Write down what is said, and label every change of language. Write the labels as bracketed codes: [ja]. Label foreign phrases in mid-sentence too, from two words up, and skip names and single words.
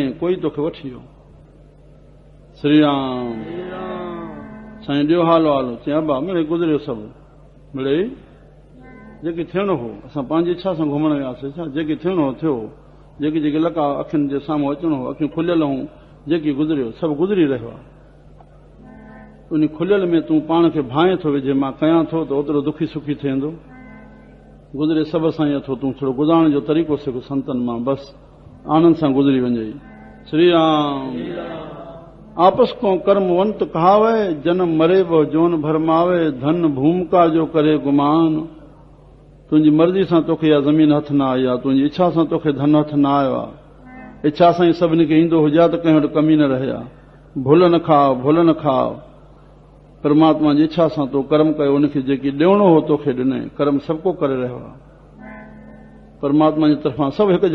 [sd] कोई तोखे वठी वियो श्री राम साईं ॾियो हालो हालो चई अबा मिड़े गुज़रियो सभु मिड़े जेके थियणो हो असां पंहिंजी इच्छा सां घुमण वियासीं छा जेके थियणो हो थियो जेके जेके लका अखियुनि जे साम्हूं अचणो हो अखियूं खुलियल हूं जेकी गुज़रियो सभु गुज़री रहियो आहे उन खुलियल में तूं पाण खे भाए थो विझे मां कयां थो त ओतिरो दुखी सुखी थींदो गुज़रे सभु सां ई अथो तूं थोरो गुज़ारण जो तरीक़ो सिख संतनि मां बसि आनंद सां गुज़री वञे श्री राम [hi] आपस को कर्मवंत कहावे जन्म मरे वो जोन भरमावे धन भूमिका जो करे गुमान [sd] तुंहिंजी मर्ज़ी सां तोखे इहा ज़मीन हथ न आई आहे तुंहिंजी इच्छा सां तोखे धन हथ न आयो आहे इच्छा सां ई सभिनी खे ईंदो हुजे त कंहिं वटि कमी न रहे भुल न खाओ भुल न खाओ परमात्मा जी इच्छा सां तो कर्म कयो उनखे जेकी ॾियणो हो तोखे ॾिने कर्म सभु को करे रहियो आहे परमात्मा जी तरफ़ां सभु हिकु